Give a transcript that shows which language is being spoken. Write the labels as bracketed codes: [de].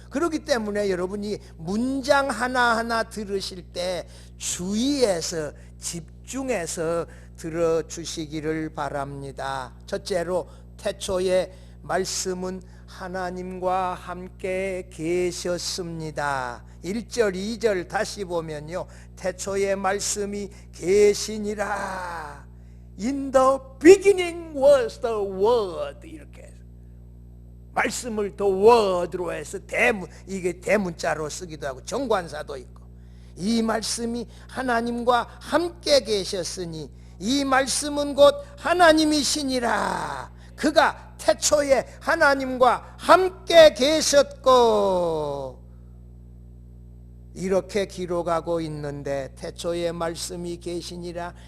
[ko] 그렇기 때문에 여러분이 문장 하나하나 들으실 때 주의해서 집중해서 들어주시기를 바랍니다. 첫째로 태초에 말씀은 하나님과 함께 계셨습니다. 1절 2절 다시 보면요, 태초에 말씀이 계시니라. [en] In the beginning was the word. [ko] 이렇게 해서 말씀을 the word로 해서 이게 대문자로 쓰기도 하고 정관사도 있고, 이 말씀이 하나님과 함께 계셨으니 이 말씀은 곧 하나님이시니라. 그가 태초에 하나님과 함께 계셨고, 이렇게 기록하고 있는데 태초에 말씀이 계시니라.